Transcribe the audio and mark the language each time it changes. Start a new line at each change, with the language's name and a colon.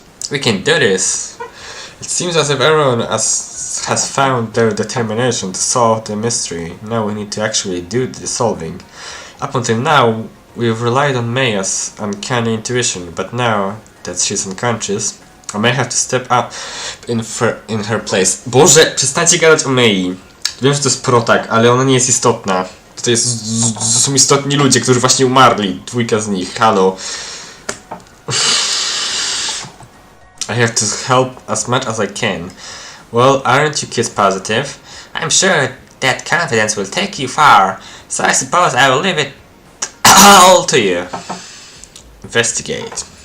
English: We can do this. It seems as if everyone has found their determination to solve the mystery. Now we need to actually do the solving. Up until now, we've relied on Maya's uncanny intuition, but now that she's unconscious, I may have to step up in her place.
Polish: Boże, przestańcie gadać o Mei. Wiem, że to jest protak, ale ona nie jest istotna. To są istotni ludzie, którzy właśnie umarli. 2 z nich, halo.
English: I have to help as much as I can. Well, aren't you kids positive? I'm sure that confidence will take you far, so I suppose I will leave it all to you. Investigate.